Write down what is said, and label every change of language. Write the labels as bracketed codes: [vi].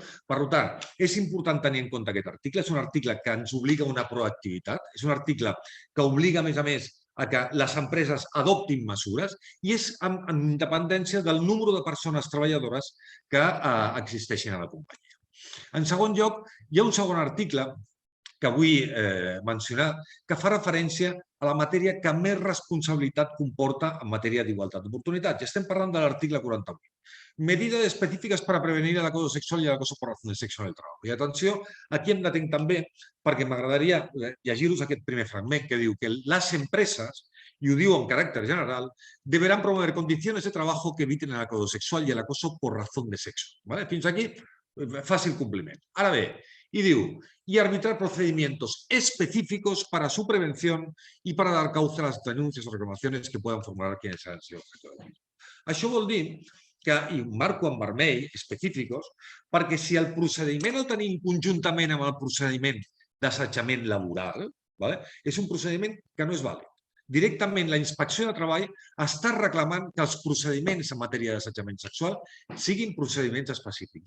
[ca] Per tant, és important tenir en compte aquest article. És un article que ens obliga a una proactivitat, és un article que obliga, a més, a que les empreses adoptin mesures i és amb independència del número de persones treballadores que existeixin a la companyia. En segon lloc, hi ha un segon article que vull mencionar, que fa referència a la matèria que més responsabilitat comporta en matèria d'igualtat d'oportunitats. I estem parlant de l'article 48. [es] Medidas específiques para prevenir el acoso sexual y el acoso por razones sexuales en el trabajo. [ca] I atenció, aquí em detenc també perquè m'agradaria llegir-vos aquest primer fragment que diu que les empreses, i ho diu en caràcter general, deberán promover condiciones de trabajo que eviten el acoso sexual y el acoso por razón de sexo. Fins aquí, fàcil compliment. [es] Ara bé, y diu, y arbitrar procedimientos específicos para su prevención y para dar cauce a las denuncias o reclamaciones que puedan formular quienes han sido objeto de delito. [ca] Això vol dir que, i marco en vermell, específics, perquè si el procediment el tenim conjuntament amb el procediment d'assetjament laboral, és un procediment que no és vàlid. Directament la Inspecció de Treball està reclamant que els procediments en matèria d'assetjament sexual siguin procediments específics.